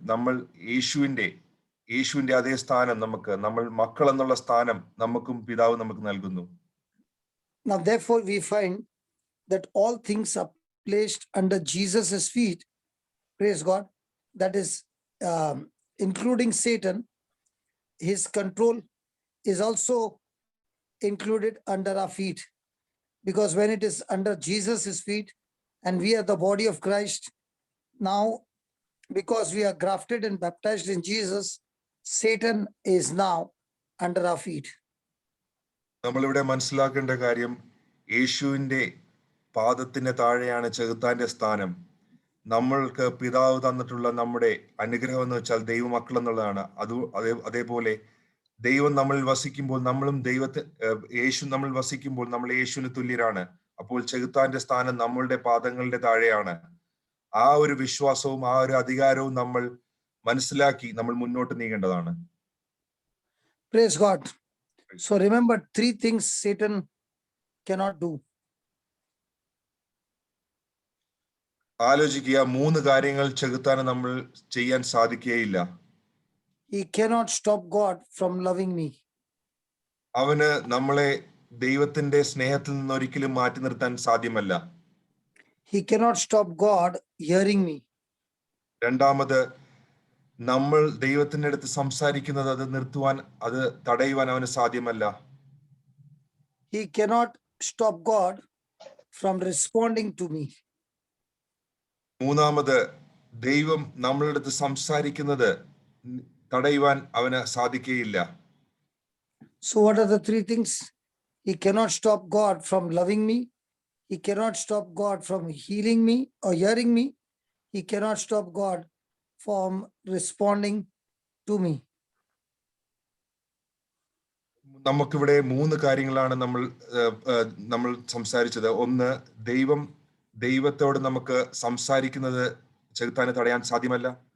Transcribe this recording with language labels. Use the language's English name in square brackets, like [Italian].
[Malayalam] നമ്മൾ യേശുവിന്റെ അതേ സ്ഥാനം നമ്മൾ മക്കൾ എന്നുള്ള സ്ഥാനം നമുക്കും പിതാവ് നമുക്ക് നൽകുന്നു. [English] Now therefore we find that all things are placed under Jesus's feet. Praise God. That is including Satan. His control is also included under our feet, because when it is under Jesus's feet and we are the body of Christ, now because we are grafted and baptized in Jesus, Satan is now under our feet. [Malayalam] നമ്മളിവിടെ മനസ്സിലാക്കേണ്ട കാര്യം യേശുവിന്റെ പാദത്തിന് താഴെയാണ് ചെകുത്താന്റെ സ്ഥാനം. നമ്മൾക്ക് പിതാവ് തന്നിട്ടുള്ള നമ്മുടെ അനുഗ്രഹം എന്ന് വെച്ചാൽ ദൈവമക്കൾ എന്നുള്ളതാണ്. അതേപോലെ ദൈവം നമ്മളിൽ വസിക്കുമ്പോൾ യേശു നമ്മൾ വസിക്കുമ്പോൾ നമ്മൾ യേശുവിന് തുല്യരാണ്. അപ്പോൾ ചെകുത്താന്റെ സ്ഥാനം നമ്മളുടെ പാദങ്ങളുടെ താഴെയാണ്. ആ ഒരു വിശ്വാസവും ആ ഒരു അധികാരവും നമ്മൾ മനസ്സിലാക്കി നമ്മൾ മുന്നോട്ട് നീങ്ങേണ്ടതാണ്. [English] Praise God. So remember 3 things Satan cannot do. [Malayalam] ആലോചിക്കുക, 3 കാര്യങ്ങൾ ചെകുത്താന് നമ്മൾ ചെയ്യാൻ സാധിക്കുകയില്ല. [English] He cannot stop God from loving me. [Malayalam] അവന് നമ്മളെ ദൈവത്തിന്റെ സ്നേഹത്തിൽ നിന്ന് ഒരിക്കലും മാറ്റി നിർത്താൻ സാധ്യമല്ല. [English] He cannot stop God hearing me. [Malayalam] രണ്ടാമത് നമ്മൾ ദൈവത്തിന്റെ അടുത്ത് സംസാരിക്കുന്നത് അത് തടയുവാൻ അവന് സാധ്യമല്ല. [English] He cannot stop God from responding to me. [Malayalam] മൂന്നാമത് ദൈവം നമ്മളുടെ അടുത്ത് സംസാരിക്കുന്നത് തടയുവാൻ അവന് സാധിക്കുകയില്ല. [English] So what are the 3 things? He cannot stop God from loving me. He cannot stop God from healing me or hearing me. He cannot stop God from responding to me. [Malayalam] നമുക്കിവിടെ 3 കാര്യങ്ങളാണ് നമ്മൾ സംസാരിച്ചത്. ഒന്ന്, ദൈവത്തോട് നമുക്ക് സംസാരിക്കുന്നത് ചെകുത്താനെ തടയാൻ സാധ്യമല്ല.